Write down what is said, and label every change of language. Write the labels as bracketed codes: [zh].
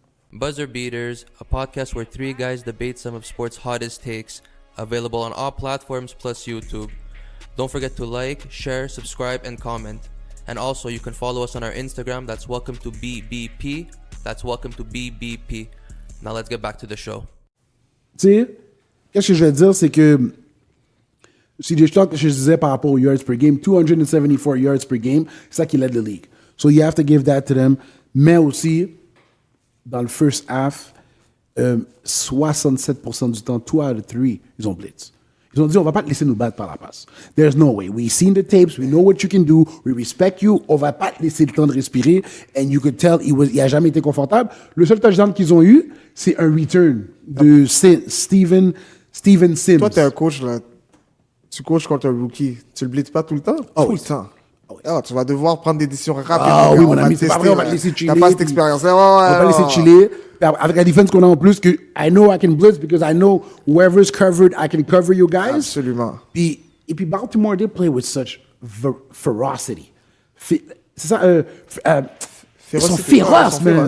[en] Buzzer Beaters, a podcast where three guys debate some of sports' hottest takes, available on all platforms plus YouTube. Don't forget to like, share, subscribe, and comment. And also, you can follow us on our Instagram. That's welcome to BBP. That's welcome to BBP. Now let's get back to the show. [fr] Tu sais, qu'est-ce que je vais dire, c'est que CJ Stroud, que je disais par rapport aux yards per game, 274 yards per game, c'est ça qui [en] led the league. So you have to give that to them. [fr] Mais aussi, dans le first half, 67% du temps, [en] 2 out of 3, [fr] ils ont blitz. Ils ont dit, on va pas te laisser nous battre par la passe. [en] There's no way. We've seen the tapes. We know what you can do. We respect you. [fr] On va pas te laisser le temps de respirer. [en] And you could tell, [fr] il a jamais été confortable. Le seul touchdown qu'ils ont eu, c'est un return de Steven Sims. Toi, t'es un coach, là. Tu coaches contre un rookie. Tu le blitzes pas tout le temps? Oh, tout oui. le temps. Ah, tu vas devoir prendre des décisions rapides. Ah oui, mon ami, c'est pas vrai, on va te laisser chiller. T'as pas cette expérience. On va pas laisser chiller. Avec la défense qu'on a en plus, que [en] I know I can blitz because I know whoever's covered, I can cover you guys. [fr] Absolument. Et puis [en] Baltimore, they play with such ferocity. [fr] C'est ça, ils sont féroces, man.